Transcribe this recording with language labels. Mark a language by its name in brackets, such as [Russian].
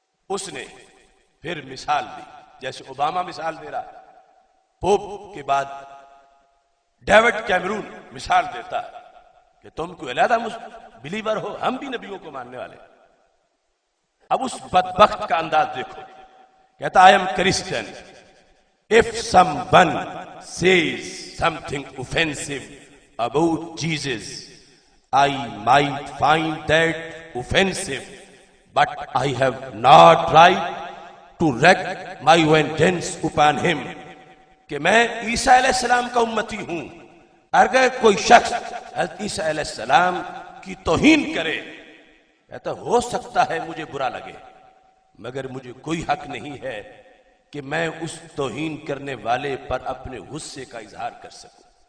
[Urdu] اس نے پھر مثال دی، جیسے اوباما مثال دے رہا، پوپ کے بعد ڈیوڈ کیمرون مثال دیتا کہ تم کوئی علیحدہ بلیور ہو، ہم بھی نبیوں کو ماننے والے. اب اس بدبخت کا انداز دیکھو، کہتا [English] I am Christian. If someone says something offensive about Jesus, I might find that offensive, but I have not right to wreak my vengeance upon him. [Urdu] کہ میں عیسیٰ علیہ السلام کا امتی ہوں، اگر کوئی شخص حضرت عیسیٰ علیہ السلام کی توہین کرے، کہتا ہو سکتا ہے مجھے برا لگے، مگر مجھے کوئی حق نہیں ہے کہ میں اس توہین کرنے والے پر اپنے غصے کا اظہار کر سکوں.